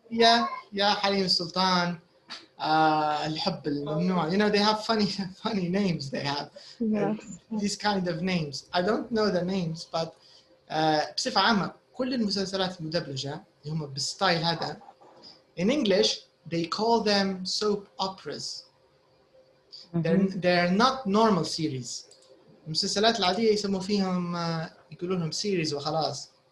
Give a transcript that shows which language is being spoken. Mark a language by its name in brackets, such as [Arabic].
[Arabic] yeah حريم السلطان. [English] الحب الممنوع. You know, they have funny names. They have Yes. these kind of names. I don't know the names, but [Arabic] بصفة عامة كل المسلسلات المدبلجة اللي هم بالستايل هذا [English] in English they call them soap operas. They're not normal series. [Arabic] المسلسلات العادية يسموا فيهم يقولوا لهم series وخلاص.